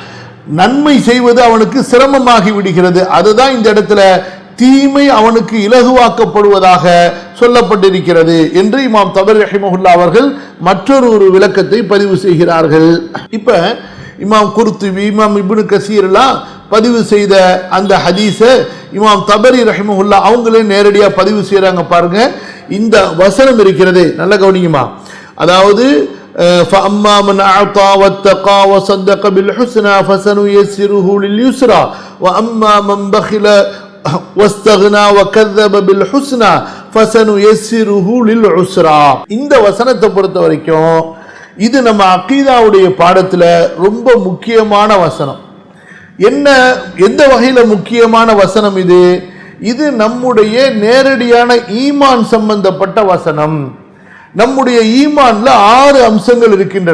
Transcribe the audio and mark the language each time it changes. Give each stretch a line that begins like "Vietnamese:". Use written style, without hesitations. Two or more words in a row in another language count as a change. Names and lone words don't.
Tamil: நன்மை செய்வது அவனுக்கு சிரமமாகி விடுகிறது. அதுதான் இந்த இடத்துல தீமை அவனுக்கு இலகுவாக்கப்படுவதாக சொல்லப்பட்டிருக்கிறது என்று இமாம் தபரி ரஹிமஹுல்லாஹ் அவர்கள் மற்றொரு விளக்கத்தை பதிவு செய்கிறார்கள். இப்ப இமாம் குர்துபி, இமாம் இப்னு கசீர் எல்லாம் பதிவு செய்த அந்த ஹதீஸ இமாம் தபரி ரஹிமஹுல்லாஹ் அவங்களே நேரடியா பதிவு செய்யறாங்க. பாருங்க, இந்த வசனம் இருக்கிறது, நல்ல கவனிக்குமா.
Arabic: அதாவது فَأَمَّا مَنْ أَعْطَى وَاتَّقَى وَصَدَّقَ بِالْحُسْنَى فَسَنُيَسِّرُهُ لِلْيُسْرَى وَأَمَّا مَنْ بَخِلَ وَاسْتَغْنَى وَكَذَّبَ بِالْحُسْنَى فَسَنُيَسِّرُهُ لِلْعُسْرَى.
Tamil: இந்த வசனத்தை பொறுத்த வரைக்கும் இது நம்ம அகீதாவுடைய பாடத்துல ரொம்ப முக்கியமான வசனம். என்ன, எந்த வகையில முக்கியமான வசனம் இது? இது நம்முடைய நேரடியான ஈமான் சம்பந்தப்பட்ட வசனம். நம்முடைய ஈமான்ல 6 அம்சங்கள் இருக்கின்றன.